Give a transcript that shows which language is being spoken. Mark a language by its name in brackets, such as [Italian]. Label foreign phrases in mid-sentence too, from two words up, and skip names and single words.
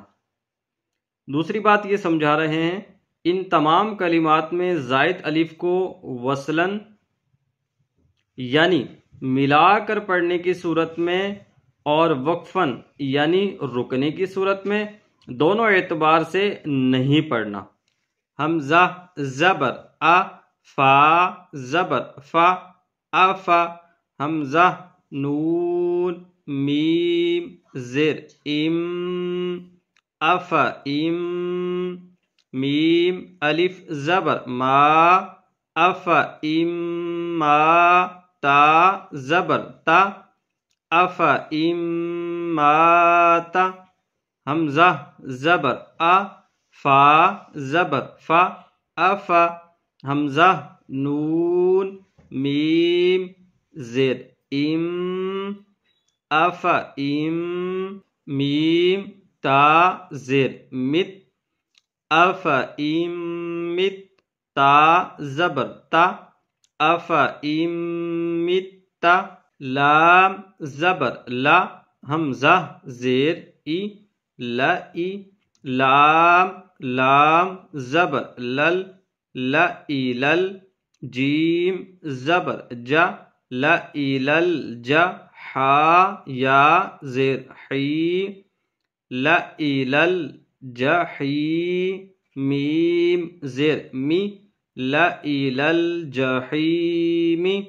[Urdu] دوسری بات یہ سمجھا رہے ہیں، ان تمام کلمات میں زائد الف کو وصلاً یعنی ملا کر پڑھنے کی صورت میں اور وقفاً یعنی رکنے کی صورت میں دونوں اعتبار سے نہیں پڑھنا۔ حمزہ زبر آ، فا زبر فا، افا، حمزہ نون میم زیر ام، افا ام، میم الف زبر ما، افا ام ما، تا زبر تا، افا ام ما تا، حمزہ زبر آ، فا زبر فا، افا، حمزہ نون میم زیر ام، افا ام، میم تا زیر مت، افا ام مت، تا زبر تا، افا ام مت تا، لام زبر لا، حمزہ زیر ای، لائی، لام لام زبر لل، لائی لل، جیم زبر جا، لائی لل جا، حا یا زیر حی، لائی لل جحی، میم زیر می، لائی لل جحیم،